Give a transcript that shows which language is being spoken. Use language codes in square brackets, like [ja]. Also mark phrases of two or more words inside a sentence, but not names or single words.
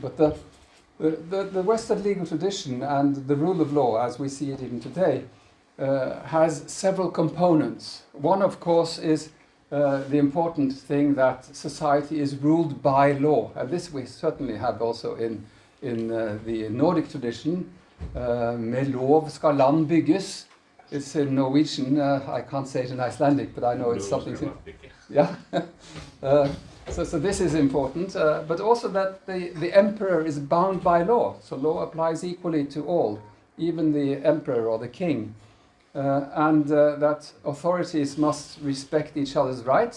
[en] But the Western legal tradition and the rule of law, as we see it even today, has several components. One, of course, is the important thing that society is ruled by law, and this we certainly have also in the Nordic tradition. [no] Med lov skal land bygges. [en] It's in Norwegian. I can't say it in Icelandic, but I know it's something. Yeah. So this is important, but also that the emperor is bound by law. So law applies equally to all, even the emperor or the king. And that authorities must respect each other's rights.